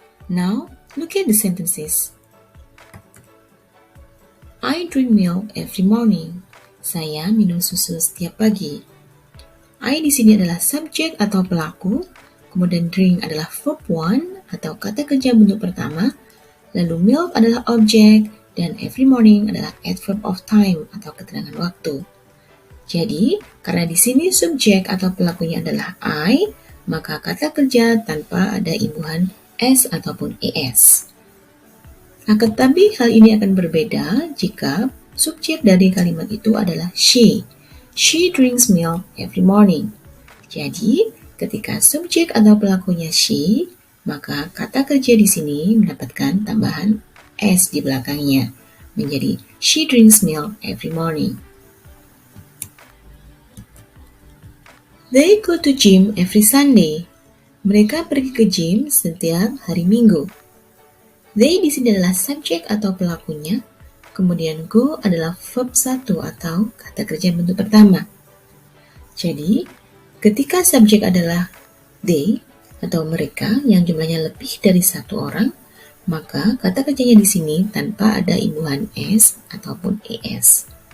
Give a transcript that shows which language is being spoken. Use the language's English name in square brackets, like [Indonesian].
[English] Now, look at the sentences. I drink milk every morning. [Indonesian] Saya minum susu setiap pagi. I di sini adalah subjek atau pelaku, kemudian drink adalah verb one atau kata kerja bentuk pertama, lalu milk adalah objek, dan every morning adalah adverb of time atau keterangan waktu. Jadi, karena di sini subjek atau pelakunya adalah I, maka kata kerja tanpa ada imbuhan s ataupun es. Akan tetapi hal ini akan berbeda jika subjek dari kalimat itu adalah she. [English] She drinks milk every morning. [Indonesian] Jadi, ketika subjek atau pelakunya she, maka kata kerja di sini mendapatkan tambahan s di belakangnya, menjadi [English] she drinks milk every morning. They go to gym every Sunday. [Indonesian] Mereka pergi ke gym setiap hari Minggu. They di sini adalah subjek atau pelakunya, kemudian go adalah verb satu atau kata kerja bentuk pertama. Jadi, ketika subjek adalah they atau mereka yang jumlahnya lebih dari satu orang, maka kata kerjanya di sini tanpa ada imbuhan s ataupun es.